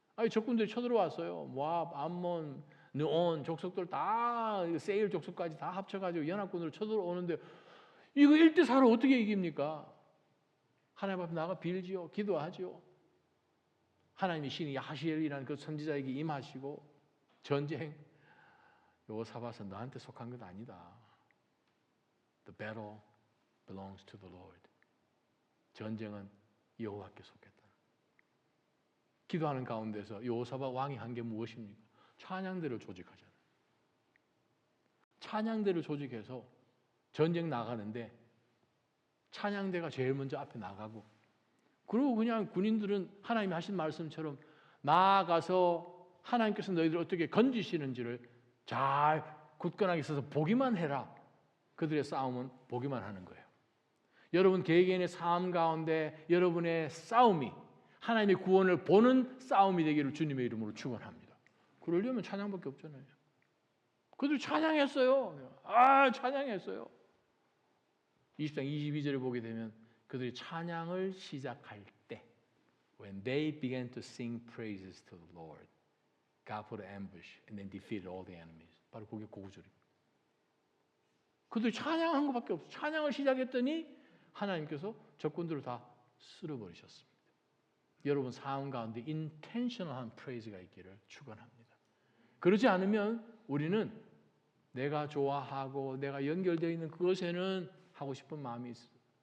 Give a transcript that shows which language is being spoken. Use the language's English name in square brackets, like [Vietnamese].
[Korean] 적군들이 쳐들어왔어요. 모압, 암몬, 느온 족속들 다 세일 족속까지 다 합쳐가지고 연합군으로 쳐들어오는데 이거 1대4로 어떻게 이깁니까? 하나님 앞에 나가 빌지요. 기도하지요. 하나님의 신이 야하시엘이라는 그 선지자에게 임하시고 전쟁 요사밧은 너한테 속한 것 아니다. [English] The battle belongs to the Lord. [Korean] 전쟁은 여호와께 속했다. 기도하는 가운데서 요사밧 왕이 한 게 무엇입니까? 찬양대를 조직하잖아요. 찬양대를 조직해서 전쟁 나가는데 찬양대가 제일 먼저 앞에 나가고 그리고 그냥 군인들은 하나님이 하신 말씀처럼 나아가서 하나님께서 너희들 어떻게 건지시는지를 잘 굳건하게 서서 보기만 해라. 그들의 싸움은 보기만 하는 거예요. 여러분 개개인의 삶 가운데 여러분의 싸움이 하나님의 구원을 보는 싸움이 되기를 주님의 이름으로 축원합니다. 그러려면 찬양밖에 없잖아요. 그들이 찬양했어요. 찬양했어요. 20장 22절에 보게 되면 그들이 찬양을 시작할 때 [English] When they began to sing praises to the Lord, God put an ambush and then defeated all the enemies. [Korean] 바로 그게 고구절입니다. 그들이 찬양한 것밖에 없어요. 찬양을 시작했더니 하나님께서 적군들을 다 쓸어버리셨습니다. 여러분 삶 가운데 인텐셔널한 프레이즈가 있기를 축원합니다. 그러지 않으면 우리는 내가 좋아하고 내가 연결되어 있는 그것에는 하고 싶은 마음이 있어요.